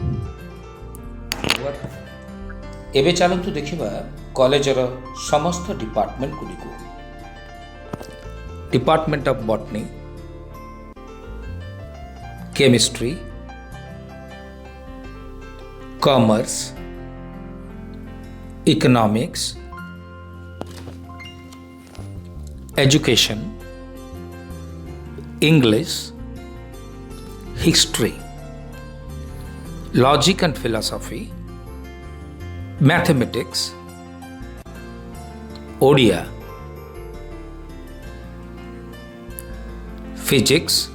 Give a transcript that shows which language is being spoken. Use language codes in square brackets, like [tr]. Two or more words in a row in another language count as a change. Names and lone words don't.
[or] ଏବେ ଚାଲନ୍ତୁ ଦେଖିବା କଲେଜର ସମସ୍ତ ଡିପାର୍ଟମେଣ୍ଟଗୁଡ଼ିକୁ। [en] Department of Botany, Chemistry, Commerce, Economics, education, English, history, logic and philosophy, mathematics, Odia, physics,